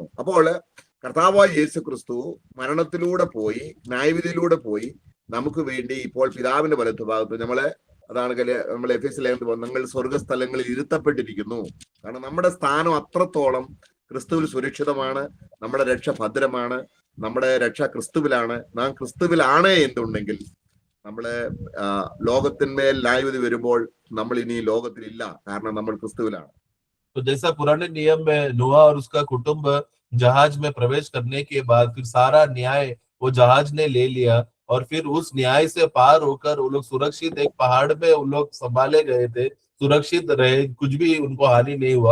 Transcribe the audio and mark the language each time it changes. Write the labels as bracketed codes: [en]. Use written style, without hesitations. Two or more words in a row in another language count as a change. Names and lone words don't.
[ml] അപ്പോൾ കർത്താവായ യേശു ക്രിസ്തു മരണത്തിലൂടെ പോയി, ന്യായവിധിയിലൂടെ പോയി നമുക്ക് വേണ്ടി ഇപ്പോൾ പിതാവിന്റെ വലത്തുഭാഗത്ത് അതാണ് നമ്മൾ എഫേസ്യ ലേഖനത്തിൽ നിങ്ങൾ സ്വർഗസ്ഥലങ്ങളിൽ ഇരുത്തപ്പെട്ടിരിക്കുന്നു. കാരണം നമ്മുടെ സ്ഥാനം അത്രത്തോളം ക്രിസ്തുവിൽ സുരക്ഷിതമാണ്, നമ്മുടെ രക്ഷ ഭദ്രമാണ്, നമ്മുടെ രക്ഷ ക്രിസ്തുവിലാണ്. നാം ക്രിസ്തുവിലാണ് എന്നുണ്ടെങ്കിൽ നമ്മള് ലോകത്തിന്മേൽ ന്യായവിധി വരുമ്പോൾ നമ്മൾ ഇനി ലോകത്തിലില്ല, കാരണം നമ്മൾ ക്രിസ്തുവിലാണ്. [hi] तो जैसा पुराने नियम में नोआ और उसका कुटुंब जहाज में प्रवेश करने के बाद फिर सारा न्याय वो जहाज ने ले लिया, और फिर उस न्याय से पार होकर वो लोग सुरक्षित एक पहाड़ में उन लोग संभाले गए थे, सुरक्षित रहे, कुछ भी उनको हानि नहीं हुआ।